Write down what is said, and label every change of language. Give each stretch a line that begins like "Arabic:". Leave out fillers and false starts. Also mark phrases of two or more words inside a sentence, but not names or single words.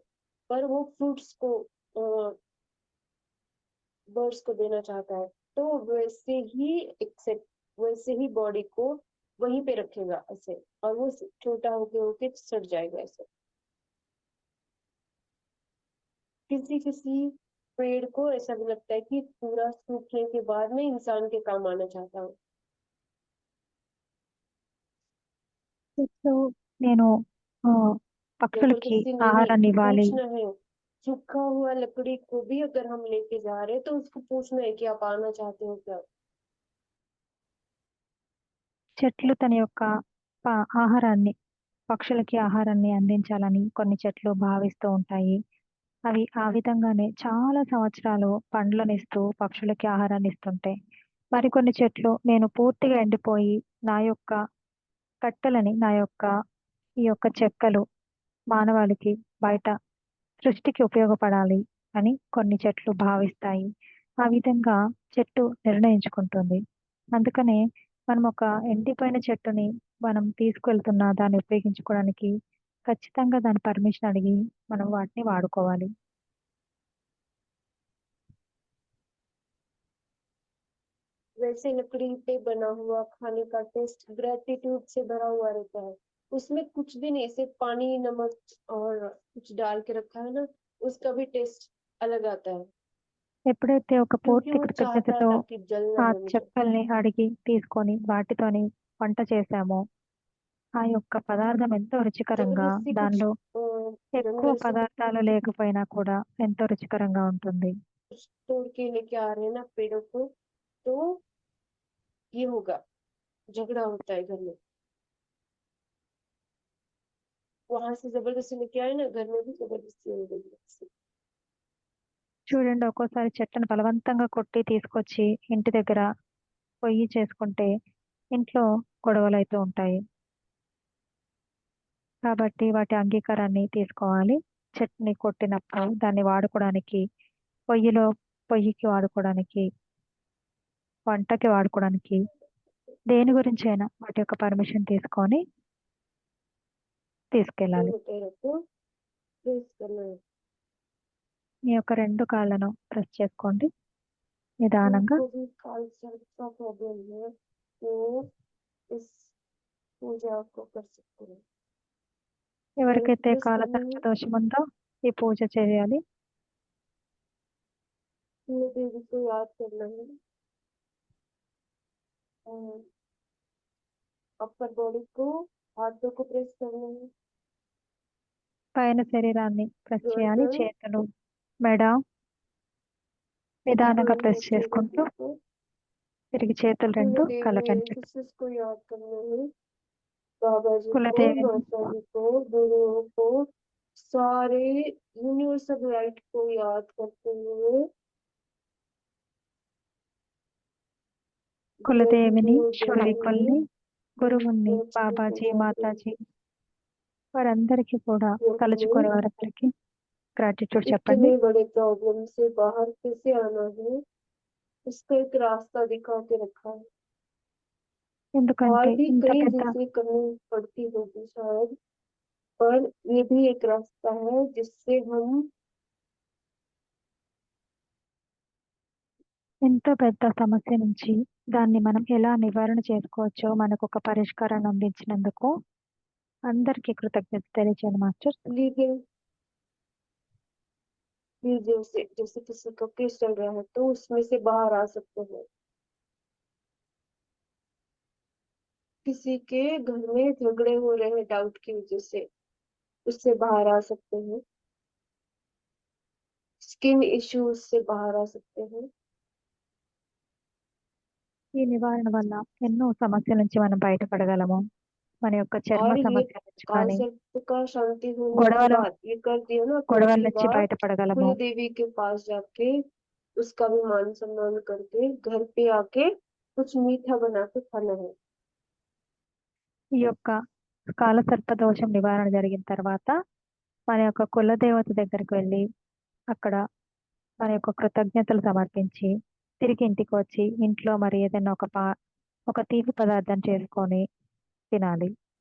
Hindi: पर वो फ्रूट्स को बर्ड्स को देना चाहता है, तो वैसे ही एक्सेप्ट, वैसे ही बॉडी को वहीं पे रखेगा ऐसे, और वो छोटा होके होके सड़ जाएगा ऐसे। किसी किसी पेड़ को ऐसा भी लगता है कि पूरा सूखने के बाद में इंसान के काम आना चाहता हूँ।
Telugu: చెట్లు నేను
Hindi: अगर
Telugu: పక్షులకి
Hindi: किसी ने नहीं
Telugu: ఆహారాన్ని ఇవ్వాలి.
Hindi: पूछना है, सूखा हुआ लकड़ी को भी अगर हम लेके जा रहे हैं तो उसको पूछना है कि आप आना चाहते हो क्या।
Telugu: చెట్లు తన యొక్క ఆహారాన్ని పక్షులకి ఆహారాన్ని అందించాలని కొన్ని చెట్లు భావిస్తూ ఉంటాయి. అవి ఆ విధంగానే చాలా సంవత్సరాలు పండ్లనిస్తూ పక్షులకి ఆహారాన్ని ఇస్తుంటాయి. మరికొన్ని చెట్లు నేను పూర్తిగా ఎండిపోయి నా యొక్క కట్టెలని, నా యొక్క ఈ యొక్క చెక్కలు మానవాళికి బయట సృష్టికి ఉపయోగపడాలి అని కొన్ని చెట్లు భావిస్తాయి. ఆ విధంగా చెట్టు నిర్ణయించుకుంటుంది. అందుకనే మనం ఒక ఎండిపోయిన చెట్టుని మనం తీసుకెళ్తున్నా దాన్ని ఉపయోగించుకోవడానికి ఖచ్చితంగా దాని పర్మిషన్ అడిగి మనం వాటిని వాడుకోవాలి.
Hindi: वैसे लकड़ी पे बना हुआ खाने का
English: taste gratitude
Hindi: से भरा हुआ रहता है। उसमें कुछ भी नहीं, सिर्फ पानी नमक और कुछ डाल के रखा है ना, उसका भी टेस्ट अलग आता है,
Telugu: ఎప్పుడైతే ఒక
Hindi: क्योंकि
Telugu: పూర్తి
Hindi: वो चाहता
Telugu: కృతజ్ఞతతో
Hindi: था कि जलना
Telugu: ఆ
Hindi: है मुझे।
Telugu: చెక్కల్ని అడిగి తీసుకొని వాటితోని వంట చేశామో, ఆ యొక్క పదార్థం ఎంతో రుచికరంగా,
Hindi: जबरदस्ती कुछ
Telugu: దానిలో ఎక్కువ
Hindi: जंगल से
Telugu: పదార్థాలు లేకపోయినా కూడా ఎంతో రుచికరంగా ఉంటుంది.
Hindi: कुछ तोड़ के लेके आ रहे हैं ना पेड़ों को, तो ये होगा। झगड़ा होता है घर में, वहां से जबरदस्ती लेके आए ना, घर में भी जबरदस्ती हो गई है।
Telugu: చూడండి, ఒక్కోసారి చెట్టును బలవంతంగా కొట్టి తీసుకొచ్చి ఇంటి దగ్గర పొయ్యి చేసుకుంటే ఇంట్లో గొడవలు అవుతూ ఉంటాయి. కాబట్టి వాటి అంగీకారాన్ని తీసుకోవాలి. చెట్టుని కొట్టినప్పుడు దాన్ని వాడుకోవడానికి, పొయ్యిలో పొయ్యికి వాడుకోవడానికి, వంటకి వాడుకోవడానికి, దేని గురించైనా వాటి యొక్క పర్మిషన్ తీసుకొని తీసుకెళ్ళాలి.
Hindi: प्रेस करना है।
Telugu: మీ యొక్క 2 కాళ్ళను ప్రెస్ చేసుకోండి నిదానంగా.
Hindi: जिनको भी कालसर्प का प्रॉब्लम है वो इस पूजा को कर सकते हैं।
Telugu: ఎవరికైతే
Hindi: प्रेस करनी
Telugu: కాలసర్ప
Hindi: है,
Telugu: దోషం ఉందో ఈ పూజ చేయాలి.
Hindi: कुल देवी को याद करना है, और
English: upper body
Hindi: को, हाथों को प्रेस करना है,
Telugu: పైన శరీరాన్ని ప్రెస్ చేయాలి.
Hindi: गर्दन,
Telugu: చేతులు, మెడ నిదానంగా
Hindi: दोनों
Telugu: ప్రెస్
Hindi: नीचे
Telugu: చేసుకుంటూ
Hindi: देवी को,
Telugu: తిరిగి చేతులు
Hindi: कुल 2 देवी
Telugu: కలకండి.
Hindi: एंसेस्टर्स को याद करना है, बाबा जी को,
Telugu: కులదేవిని,
Hindi: माता जी को, गुरुओं को, सारे
English: universal light
Hindi: को याद करते हुए
Telugu: కులదేవిని,
Hindi: गुरुदेव
Telugu: పూర్వీకుల్ని, గురువుల్ని,
Hindi: को
Telugu: బాబాజీ,
Hindi: जाते हैं।
Telugu: మాతాజీ వారందరికీ కూడా తలుచుకునే వారందరికీ గ్రాటిట్యూడ్ చెప్పండి.
Hindi: इतने बड़े प्रॉब्लम से बाहर कैसे आना है, उसका एक रास्ता दिखा के रखा है।
Telugu: ఎందుకంటే
Hindi: और भी
Telugu: ఇంత
Hindi: कई
Telugu: పెద్ద
Hindi: चीजें करनी पड़ती होगी शायद, पर ये भी एक रास्ता है जिससे हम
Telugu: ఎంతో పెద్ద సమస్య నుంచి దాన్ని మనం ఎలా నివారణ చేసుకోవచ్చో మనకు ఒక పరిష్కారాన్ని అందించినందుకు అందరికీ కృతజ్ఞత తెలియజేయండి మాస్టర్.
English: legal legal
Hindi: से, जैसे किसी का केस चल रहा है तो उसमें से बाहर आ सकते हैं। किसी के घर में झगड़े हो रहे हैं डाउट की वजह से, उससे बाहर आ सकते हैं।
English: skin issues
Hindi: से बाहर आ सकते हैं।
Telugu: ఈ నివారణ వల్ల ఎన్నో సమస్యల నుంచి మనం బయటపడగలము. మన యొక్క చర్మ
Hindi: और ये
Telugu: సమస్యల నుంచి కానీ,
Hindi: कांसेप्ट का शांति होने के
Telugu: గొడవల
Hindi: बाद, ये कर दिया ना तो
Telugu: గొడవల
Hindi: उसके
Telugu: నుంచి
Hindi: बाद
Telugu: బయటపడగలము.
Hindi: कुल देवी के पास जाके उसका भी मान सम्मान करके घर पे आके कुछ मीठा बना के खाना है।
Telugu: ఈ యొక్క కాలసర్ప దోషం నివారణ జరిగిన తర్వాత మన యొక్క కులదేవత దగ్గరికి వెళ్ళి అక్కడ మన యొక్క కృతజ్ఞతలు సమర్పించి తిరిగి ఇంటికి వచ్చి ఇంట్లో మరి ఏదైనా ఒక తీపి పదార్థం చేసుకొని తినాలి.